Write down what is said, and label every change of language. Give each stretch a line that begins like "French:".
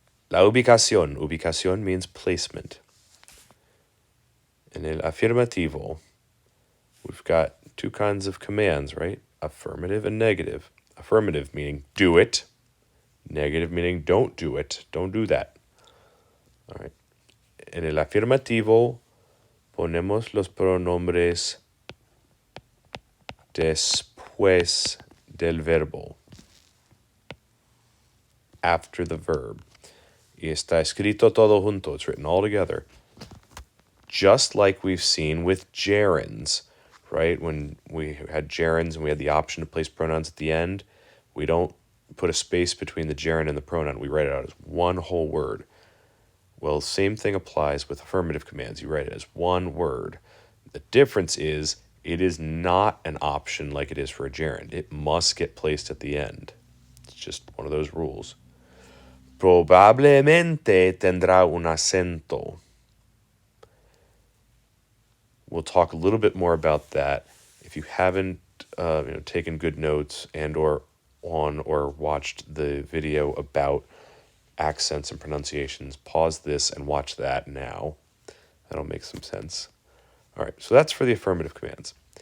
Spanish: La ubicación.
English: Ubicación means placement. In
Spanish: el affirmativo,
English: we've got two kinds of commands, right? Affirmative and negative. Affirmative meaning do it. Negative meaning don't do it. Don't do that. All right.
Spanish: En el afirmativo ponemos los pronombres después del verbo.
English: After the verb.
Spanish: Y está escrito todo junto.
English: It's written all together. Just like we've seen with gerunds, right? When we had gerunds and we had the option to place pronouns at the end, we don't put a space between the gerund and the pronoun. We write it out as one whole word. Well, same thing applies with affirmative commands. You write it as one word. The difference is it is not an option like it is for a gerund. It must get placed at the end. It's just one of those rules.
Spanish: Probablemente tendrá un acento.
English: We'll talk a little bit more about that. If you haven't taken good notes and or watched the video about accents and pronunciations, pause this and watch that now. That'll make some sense. All right, so that's for the affirmative commands.